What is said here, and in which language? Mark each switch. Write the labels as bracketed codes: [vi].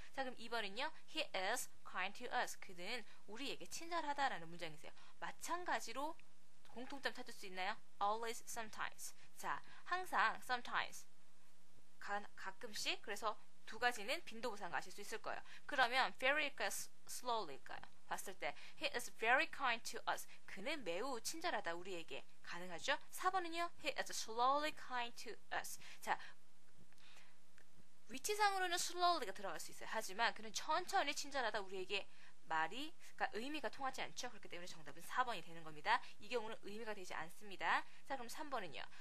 [ko] 자, 그럼 2번은요. [en] He is kind to us. [ko] 그는 우리에게 친절하다라는 문장이세요. 마찬가지로 공통점 찾을 수 있나요? [en] Always, sometimes. [ko] 자, 항상, sometimes. 가끔씩. 그래서 두 가지는 빈도부사인 거 아실 수 있을 거예요. 그러면 very일까요? slowly일까요? 봤을 때 [en] He is very kind to us. [ko] 그는 매우 친절하다 우리에게. 가능하죠? 4번은요. [en] He is slowly kind to us. [ko] 자, 위치상으로는 slowly가 들어갈 수 있어요. 하지만 그는 천천히 친절하다 우리에게 말이, 그러니까 의미가 통하지 않죠. 그렇기 때문에 정답은 4번이 되는 겁니다. 이 경우는 의미가 되지 않습니다. 자, 그럼 3번은요.